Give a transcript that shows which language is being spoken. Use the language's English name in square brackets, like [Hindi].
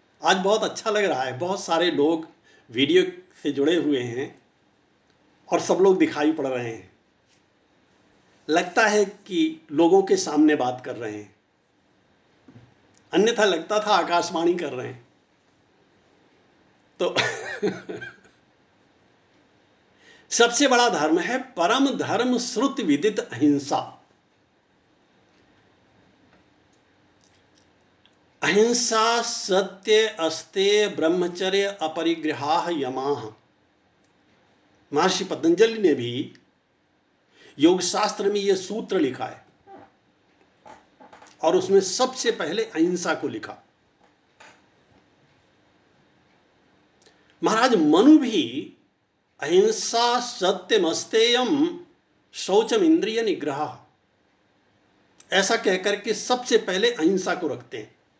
[Hindi] आज बहुत अच्छा लग रहा है, बहुत सारे लोग वीडियो से जुड़े हुए हैं और सब लोग दिखाई पड़ रहे हैं, लगता है कि लोगों के सामने बात कर रहे हैं, अन्यथा लगता था आकाशवाणी कर रहे हैं। तो सबसे बड़ा धर्म है [Sanskrit] परम धर्म श्रुति विदित अहिंसा। अहिंसा सत्य अस्तेय ब्रह्मचर्य अपरिग्रहाः यमाः। [Hindi] महर्षि पतंजलि ने भी योग शास्त्र में यह सूत्र लिखा है, और उसमें सबसे पहले अहिंसा को लिखा। महाराज मनु भी [Sanskrit] अहिंसा सत्यमस्तेयम शौचम इंद्रिय निग्रह, [Hindi] ऐसा कहकर के सबसे पहले अहिंसा को रखते हैं।